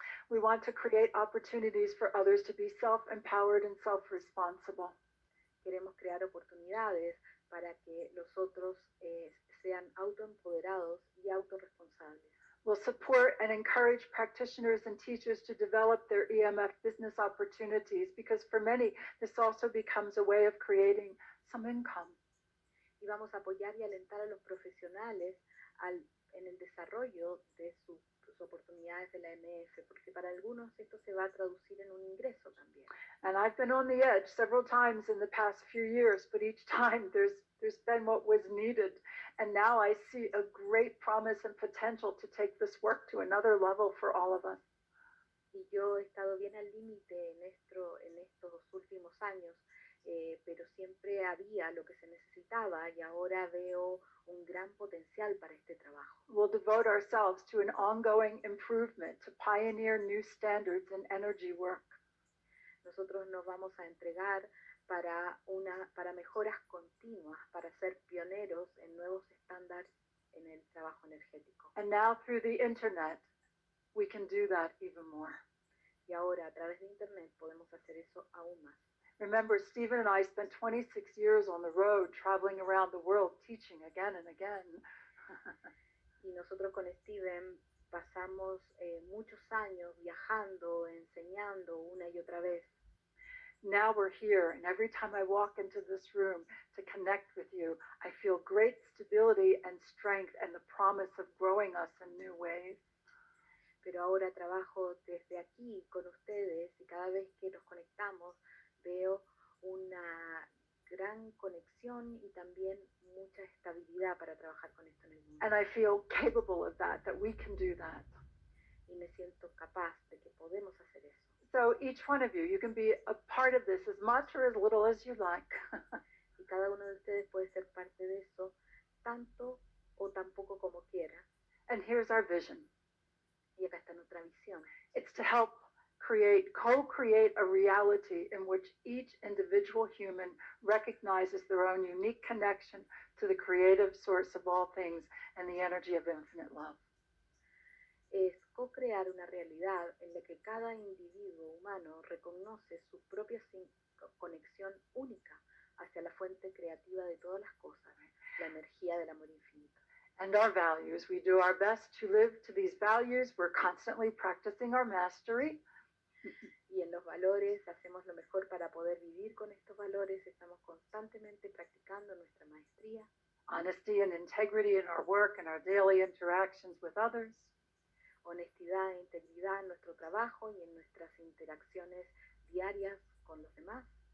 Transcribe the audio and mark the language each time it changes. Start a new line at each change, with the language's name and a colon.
English: We want to create opportunities for others to be self-empowered and self-responsible.
Spanish: Queremos crear oportunidades para que los otros sean autoempoderados y autorresponsables.
English: We'll support and encourage practitioners and teachers to develop their EMF business opportunities because for many, this also becomes a way of creating some income.
Spanish: Y vamos a apoyar y alentar a los profesionales en el desarrollo de sus oportunidades de la MF, porque para algunos esto se va a traducir en un ingreso también.
English: And I've been on the edge several times in the past few years, but each time there's been what was needed. And now I see a great promise and potential to take this work to another level for all of us.
Spanish: Y yo he estado bien al límite en estos últimos años, pero siempre había lo que se necesitaba y ahora veo un gran potencial para este trabajo.
English: We'll devote ourselves to an ongoing improvement to pioneer new standards in energy work.
Spanish: Nosotros nos vamos a entregar para mejoras continuas, para ser pioneros en nuevos estándares en el trabajo energético.
English: And now through the internet, we can do that even more.
Spanish: Y ahora a través de internet podemos hacer eso aún más.
English: Remember, Stephen and I spent 26 years on the road traveling around the world teaching again and again.
Spanish: Y nosotros con Steven pasamos muchos años viajando, enseñando una y otra vez.
English: Now we're here, and every time I walk into this room to connect with you, I feel great stability and strength and the promise of growing us in new ways.
Spanish: Pero ahora trabajo desde aquí con ustedes y cada vez que nos conectamos veo una gran conexión y también mucha estabilidad para trabajar con esto en el mundo.
English: And I feel capable of that we can do that.
Spanish: Y me siento capaz de que podemos hacer eso.
English: So each one of you can be a part of this as much or as little as you like.
Spanish: Y cada uno de ustedes puede ser parte de eso, tanto o tan poco como quiera.
English: And here's our vision.
Spanish: Y acá está nuestra visión.
English: It's to help co-create a reality in which each individual human recognizes their own unique connection to the creative source of all things and the energy of infinite love.
Spanish: Es co-crear una realidad en la que cada individuo humano reconoce su propia conexión única hacia la fuente creativa de todas las cosas, la energía del amor infinito.
English: And our values. We do our best to live to these values. We're constantly practicing our mastery.
Spanish: Y en los valores hacemos lo mejor para poder vivir con estos valores. Estamos constantemente practicando nuestra maestría.
English: Honesty and integrity in our work and our daily interactions with others.
Spanish: Honestidad e integridad en nuestro trabajo y en nuestras interacciones diarias con los demás.